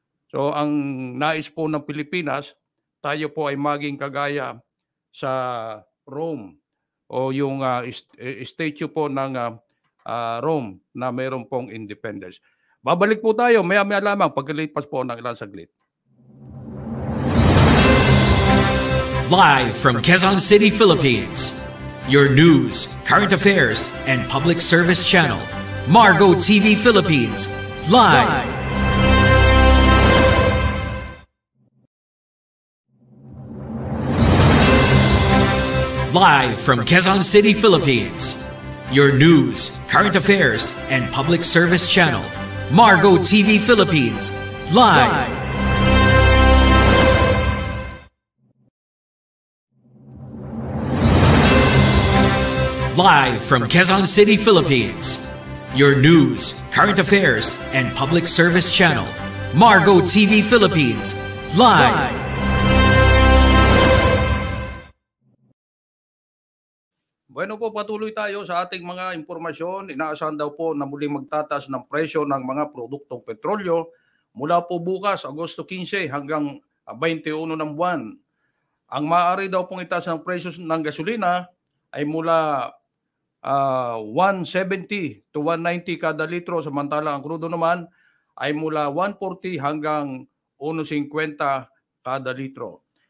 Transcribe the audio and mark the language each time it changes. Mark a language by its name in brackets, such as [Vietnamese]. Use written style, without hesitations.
[Filipino] So ang nais po ng Pilipinas, tayo po ay maging kagaya sa Rome o yung statue po ng Rome na mayroon pong independence. Babalik po tayo maya-maya lamang pagkalipas po ng ilang saglit. [English] Live from Quezon City, Philippines, your news, current affairs, and public service channel, Margo TV Philippines, live. Live from Quezon City, Philippines, your news, current affairs, and public service channel, Margo TV Philippines, live. Live from Quezon City, Philippines, your news, current affairs, and public service channel, Margo TV Philippines, live. [Filipino] Bueno po, patuloy tayo sa ating mga impormasyon. Inaasahan daw po na muling magtataas ng presyo ng mga produktong petrolyo mula po bukas, Agosto 15 hanggang 21 ng buwan. Ang maaari daw pong itaas ng presyo ng gasolina ay mula 170 to 190 kada litro, samantala ang krudo naman ay mula 140 hanggang 150 kada litro.